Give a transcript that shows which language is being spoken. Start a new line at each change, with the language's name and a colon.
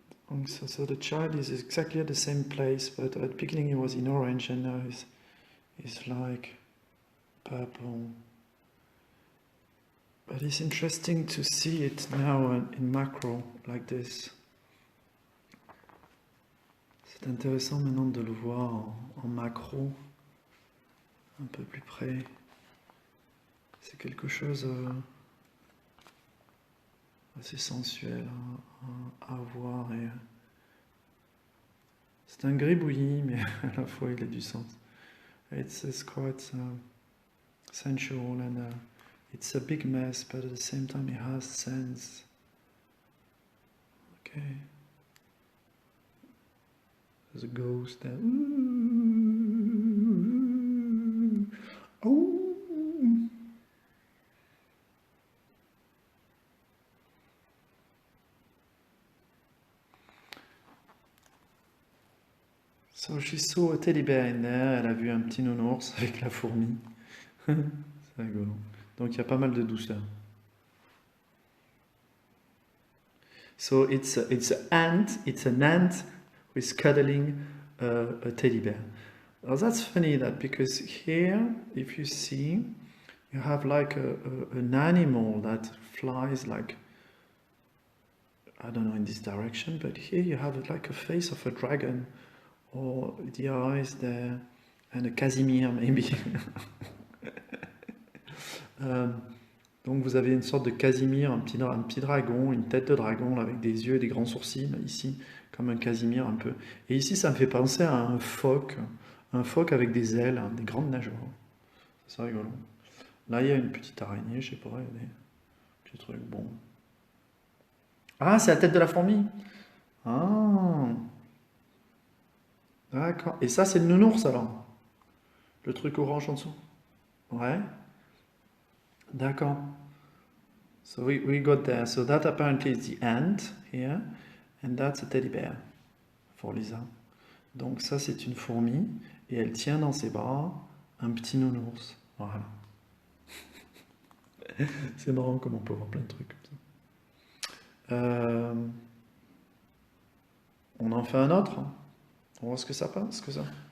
English: Donc, so the child is exactly at the same place, but at the beginning he was in orange and now he's like purple. But it's interesting to see it now in macro like this.
French: C'est intéressant maintenant de le voir en macro, un peu plus près. C'est quelque chose assez sensuel à voir. Et c'est un gribouillis, mais à la fois il a du sens.
English: It's quite sensual and it's a big mess, but at the same time it has sense. Okay. There's a ghost there. Oh. So she saw a teddy bear in there.
French: Elle a vu un petit nounours avec la fourmi. C'est rigolo. Donc il y a pas mal de douceur.
English: So it's an ant who is cuddling a teddy bear. Well, that's funny that because here, if you see, you have like an animal that flies like, I don't know, in this direction, but here you have like a face of a dragon, or the eyes there, and a Casimir maybe.
French: Donc vous avez une sorte de Casimir, un petit dragon, une tête de dragon là, avec des yeux et des grands sourcils là, ici, comme un Casimir un peu. Et ici ça me fait penser à un phoque avec des ailes, hein, des grandes nageoires. C'est rigolo. Là il y a une petite araignée, je sais pas, il y a des petits trucs, bon. Ah, c'est la tête de la fourmi. Ah, d'accord. Et ça, c'est le nounours alors? Le truc orange en dessous? Ouais, d'accord.
English: So we got there. So that apparently is the ant here, and that's a teddy bear for Lisa.
French: Donc ça, c'est une fourmi, et elle tient dans ses bras un petit nounours. Voilà. C'est marrant comme on peut voir plein de trucs comme ça. On en fait un autre? On voit ce que ça passe, ce que ça.